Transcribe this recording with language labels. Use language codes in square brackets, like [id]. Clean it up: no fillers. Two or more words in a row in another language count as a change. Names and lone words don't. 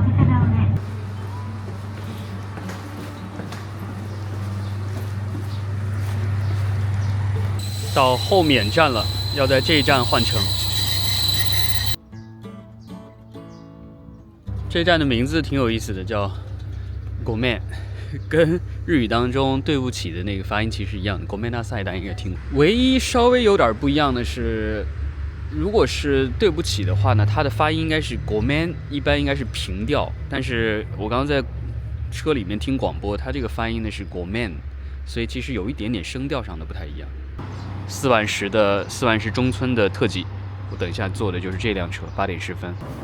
[zh] 到后面站了，要在这一站换乘。这站的名字挺有意思的，叫“ごめん”，跟日语当中“对不起”的那个发音其实一样的。ごめんなさい，大家应该听过。唯一稍微有点不一样的是，如果是“对不起”的话呢，它的发音应该是ごめん，一般应该是平调。但是我刚刚在车里面听广播，它这个发音呢是ごめん，所以其实有一点点声调上的不太一样。4万石中村的特急，我等一下坐的就是这辆车，8点10分。